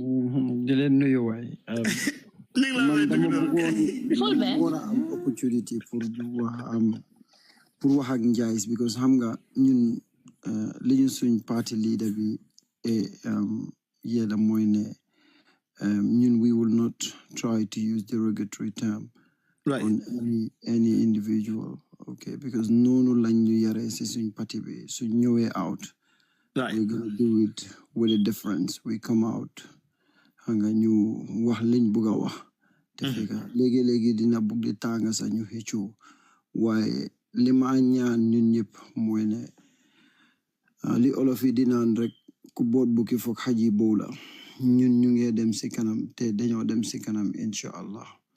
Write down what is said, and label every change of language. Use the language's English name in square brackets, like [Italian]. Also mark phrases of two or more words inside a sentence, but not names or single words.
[Wolof] di leen nuyu waay man dama bëggoon a am opportunity pour wax ak Njaay because xam nga ñun li ñu suñ [English] party leader [Wolof] bi yéena mooy ne ñun [English] we will not try to use derogatory term on any individual okay because [Wolof] noonu lañ ñu yaree si suñ party bi suñ ñëwee [English] out we're gonna do it with a difference we come out [Wolof] xam nga ñu wax liñ bëgg a wax te fekk léegi dina bëgg di tànga sax ñu xëccoo waaye li ma ñaan ñun ñëpp mooy ne li olof yi di naan rek ku boot bukki foog xaj yi bow la ñun ñu ngi dem si kanam te dañoo dem si kanam [Arabic] إن شاء الله